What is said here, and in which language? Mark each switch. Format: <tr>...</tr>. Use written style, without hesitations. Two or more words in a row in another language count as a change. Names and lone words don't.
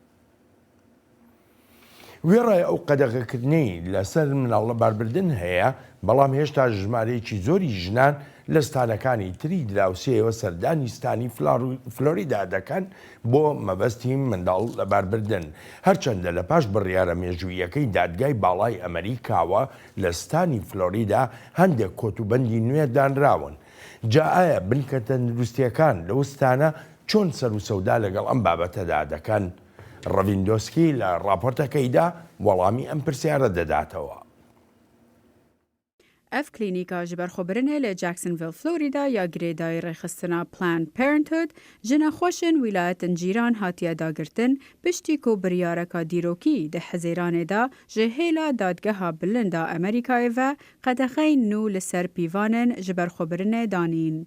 <ckb>وێڕای ئەو قەدەغەکردنەی لەسەر مناڵە باربردن هەیە، بەڵام هێشتا ژمارەیەکی زۆری ژنان لە ستانەکانی تری دراوسێەوە سەردانی ستانی فلۆریدا دەکەن بۆ مەبەستی منداڵ لە باربردن، هەرچەندە لە پاش بڕیارە مێژوویەکەی دادگای باڵای ئەمریکاوە لە ستانی فلۆریدا هەندێک کۆتوبەندی نوێ دانراون. جا ئایا بنکە تەندروستیەکان لە وستانە چۆن سەر و سەودا لەگەڵ ئەم بابەتەدا دەکەن؟ ڕەڤیندۆسکی لە راپۆرتەکەیدا وەڵامی ئەم پرسیارە دەداتەوە.</ckb> <ku>ئەف کلینیکا ji berxwebirinê li Jacksonville Florida ya girêdayî rêxistina Planned Parenthood ji nexweşên wîlayetên cîran hatiye dagirtin piştî ku biryareka dîrokî di Hezêranê da ji hêla dadgeha bilind a Amerîkayê ve qedexeyên nû li ser pîvanên ji berxwebirinê danîn.</ku>